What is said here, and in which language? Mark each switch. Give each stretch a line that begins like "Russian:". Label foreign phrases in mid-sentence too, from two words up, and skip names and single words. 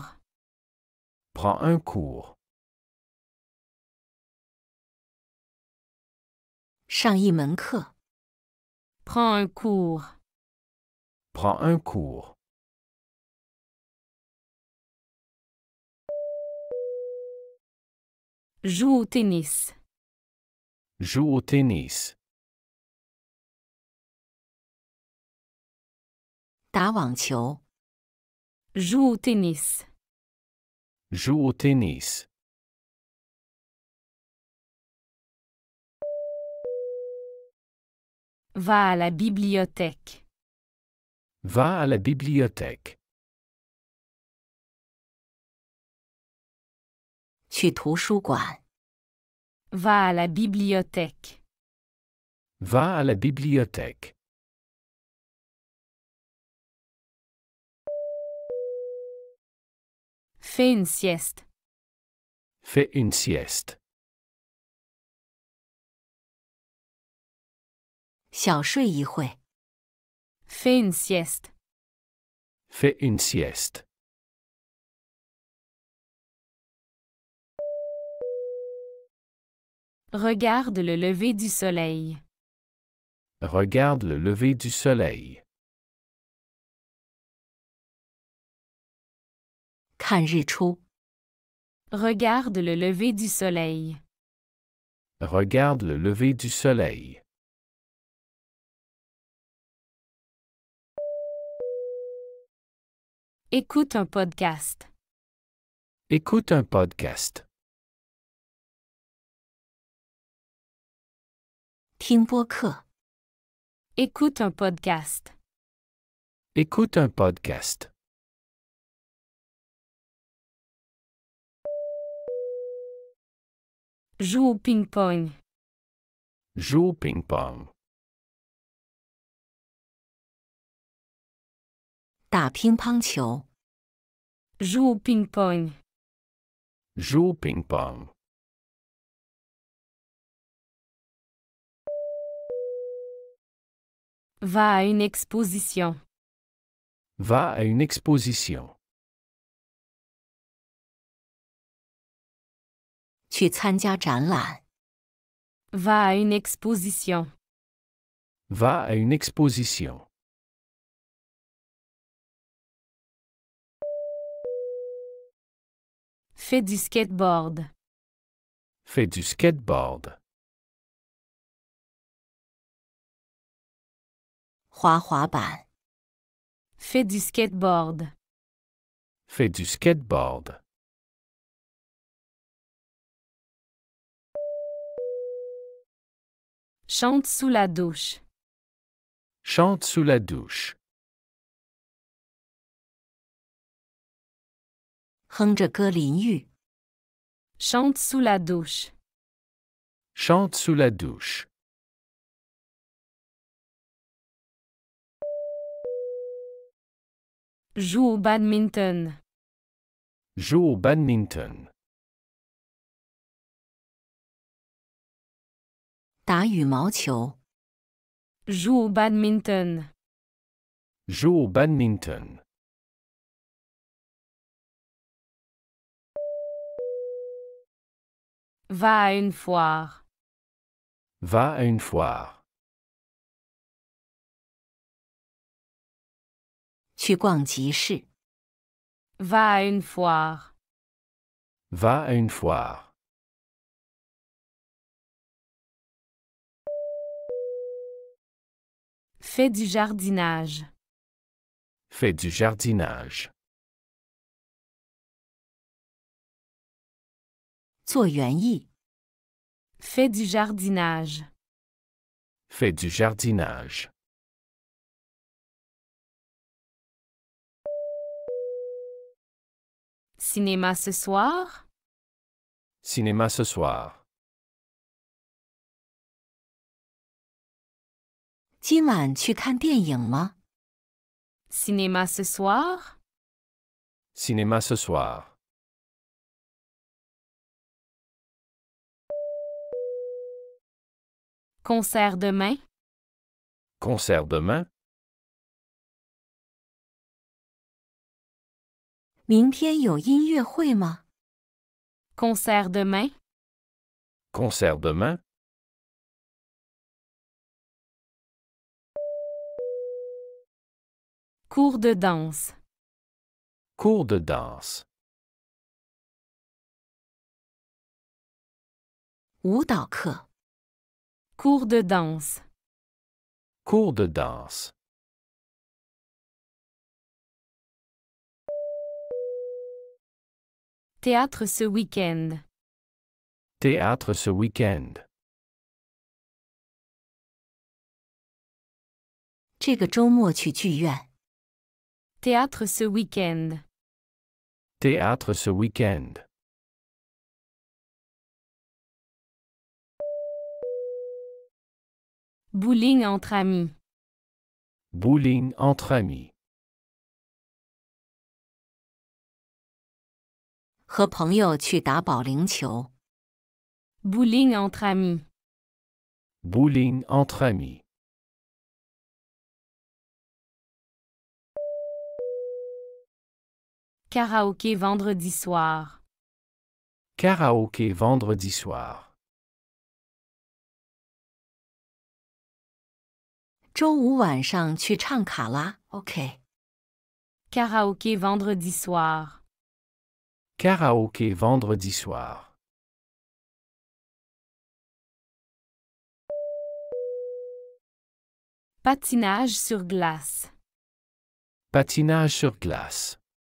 French: Prends un cours.
Chinese: 上一门课。
French: Prends un cours. Prends un cours. Joue au tennis. Joue au tennis.
Chinese: 打网球。
French: Joue au tennis. Joue au tennis. Va à la bibliothèque. Va à la bibliothèque.
Chinese: 去图书馆。
French: Va à la bibliothèque. Va à la bibliothèque. Fais une sieste. Fais une sieste.
Chinese: 小睡一会。
French: Fais une sieste. Fais une sieste. Regarde le lever du soleil. Regarde le lever du soleil.
Chinese: 看日出。
French: Regarde le lever du soleil. Regarde le lever du soleil. Écoute un podcast. Écoute un podcast.
Chinese: 听播客。
French: Écoute un podcast. Écoute un podcast. Joue au ping-pong. Joue au ping-pong.
Chinese: 打乒乓球。
French: Joue au ping-pong. Joue au ping-pong. Va à une exposition. Va à une exposition.
Chinese: 去参加展览。
French: Va à une exposition. Va à une exposition. Fais du skateboard. Fais du skateboard.
Chinese: 滑滑板。
French: Fais du skateboard. Fais du skateboard. Chante sous la douche. Chante sous la douche.
Chinese: 哼着歌淋浴。
French: Chante sous la douche. Chante sous la douche. Joue au badminton. Joue au badminton.
Chinese: 打羽毛球。
French: Joue au badminton. Joue au badminton. Va à une foire. Va à une foire.
Chinese: 去逛集市。
French: Va à une foire. Va à une foire. Fais du jardinage. Fais du jardinage.
Chinese: 做园艺。
French: Fais du jardinage. Fais du jardinage. Cinéma ce soir? Cinéma ce soir.
Chinese: 今晚去看电影吗？
French: Cinéma ce soir? Cinéma ce soir. Concert demain? Concert demain?
Chinese: 明天有音乐会吗？
French: Concert demain? Concert demain? Cours de danse. Cours de danse.
Chinese: « 舞蹈课。
French: Cours de danse. Cours de danse. Théâtre ce week-end. Théâtre ce week-end.
Chinese: 这个周末去剧院。
French: Théâtre ce week-end. Théâtre ce week-end. Bowling entre amis. Bowling entre amis.
Chinese: 和朋友去打保龄球。
French: Bowling entre amis. Bowling entre amis. Karaoké vendredi soir. Karaoké vendredi soir.
Chinese: 周五晚上去唱卡拉 OK。
French: Karaoké vendredi soir. Karaoké vendredi soir. Patinage sur glace. Patinage sur glace.